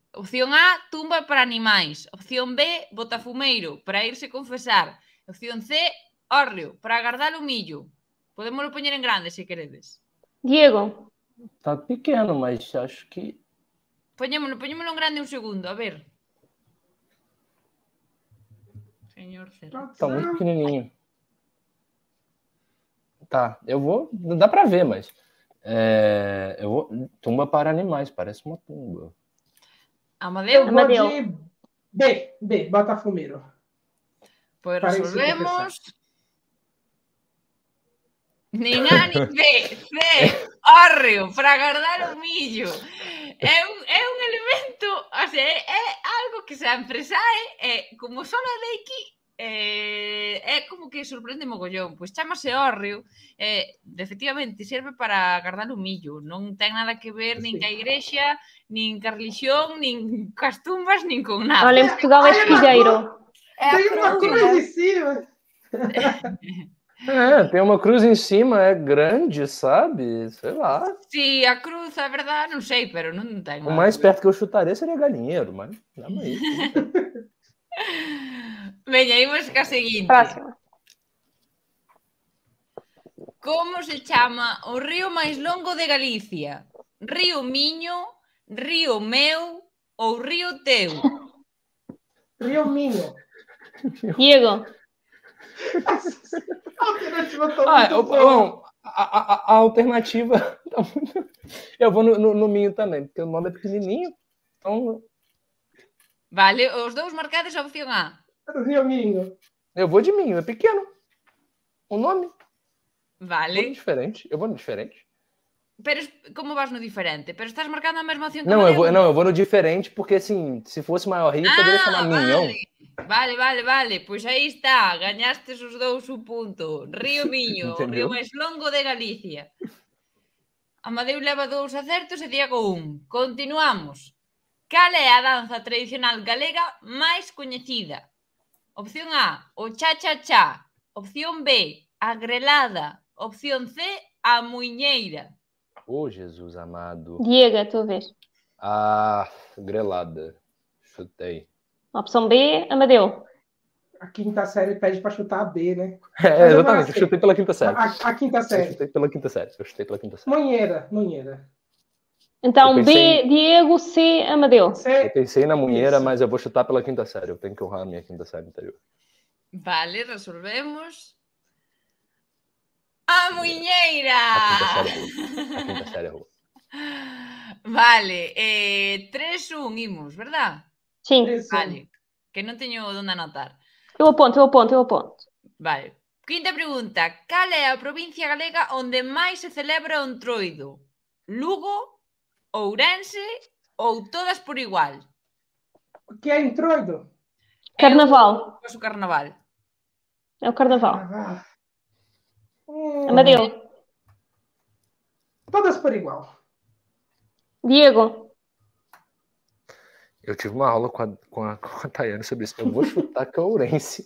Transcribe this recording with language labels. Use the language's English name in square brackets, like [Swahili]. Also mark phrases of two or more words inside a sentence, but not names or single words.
[Galician] Opción A, tumba para animais. Opción B, botafumeiro, para irse confesar. Opción C, hórreo, para agardar o millo. Podémoslo poñer en grande, se queredes. Diego. [Portuguese] Tá pequeno, mas acho que... [Galician] Poñémoslo en grande un segundo, a ver. Señor Celoto. [Portuguese] Tá muito pequenininho. Tá, eu vou... Não dá pra ver, mas... eu vou... Tumba para animais, parece uma tumba. Amadeu? Eu vou de B, botafumeiro. [Galician] Pois resolvemos. Nin A nin B. C, hórreo, para agardar o millo. É un elemento, [Spanish] o sea, [Galician] é algo que sempre sae, e como só é de aquí, é como que sorprende mogollón. Pois chamase hórreo, efectivamente, serve para agardar o millo. Non ten nada que ver nin ca igrexa, nin ca religión, nin cas tumbas, nin con nada. [Portuguese] Olha, em Portugal é espigueiro. Tem uma cruz em cima. Tem uma cruz em cima, é grande, sabe? Sei lá. [Galician] Si, a cruz, a verdade, non sei, pero non ten nada. [Portuguese] O mais perto que eu chutaria seria galinheiro, mas dá-me aí. [Galician] Veña, imos ca seguinte. Próxima. Como se chama o río máis longo de Galicia? Río Miño, Río Meu ou Río Teu? [Portuguese] Río Minho. Diego. A alternativa... Eu vou no Minho também, porque o nome é pequenininho. Então... [Galician] Vale, os dous marcades a opción A. Río Minho. [Portuguese] Eu vou de Minho, é pequeno. O nome. [Galician] Vale. [Portuguese] Eu vou no diferente. [Galician] Pero como vas no diferente? Pero estás marcando a mesma opción que [Portuguese] Não, eu vou no diferente, porque assim, se fosse maior rio, poderia chamar Minhão. [Galician] Vale. Pois aí está, gañastes os dous un punto. Río Miño, o río máis longo de Galicia. Amadeu leva 2 acertos e Diego 1. Continuamos. Cal é a danza tradicional galega máis coñecida? Opción A, o cha-cha-cha. Opción B, a grelada. Opción C, a muiñeira. [Portuguese] Oh, Jesus amado. Diego, é a tua vez. A grelada. Chutei. Opção B, Amadeu. A quinta série pede para chutar a B, né? Exatamente. Eu chutei pela quinta série. A quinta série. Eu chutei pela quinta série. Munheira. Então, B, Diego, C, Amadeu. Eu pensei na munheira, mas eu vou chutar pela quinta série. Eu tenho que honrar a minha quinta série anterior. [Galician] Vale, resolvemos. A muiñeira! [Portuguese] A quinta série errou. [Galician] Vale, 3-1 imos, verdad? [Portuguese] Sim. [Galician] Vale, que non teño onde anotar. [Portuguese] Eu aponto. [Galician] Vale, Quinta pregunta. Cal é a provincia galega onde máis se celebra o Entroido? Lugo, Ourense ou todas por igual? [Portuguese] O que é entroido? Carnaval. É o carnaval. É o carnaval. Ah, Amadeu. todas por igual. Diego. Eu tive uma aula com a Tayane sobre isso. Eu vou chutar que é Ourense.